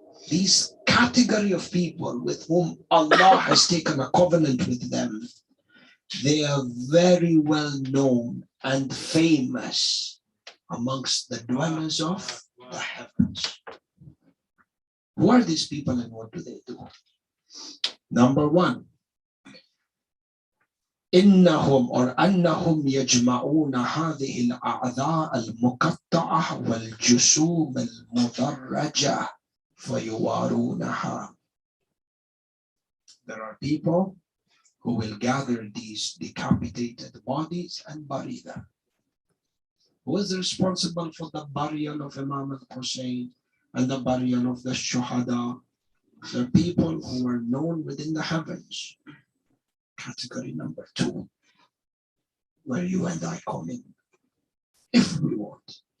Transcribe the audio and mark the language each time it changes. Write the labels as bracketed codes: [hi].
[en] These category of people with whom Allah has taken a covenant with them, they are very well known and famous amongst the dwellers of the heavens. Who are these people and what do they do? [ar] Number one, إنهم or أنهم يجمعون هذه الأعضاء المقطعة والجسوم المدرجة فيوارونها. [en] There are people who will gather these decapitated bodies and bury them. Who is responsible for the burial of Imam al-Hussein and the burial of the Shuhada? The people who are known within the heavens. Category number two, where you and I come in, if we want.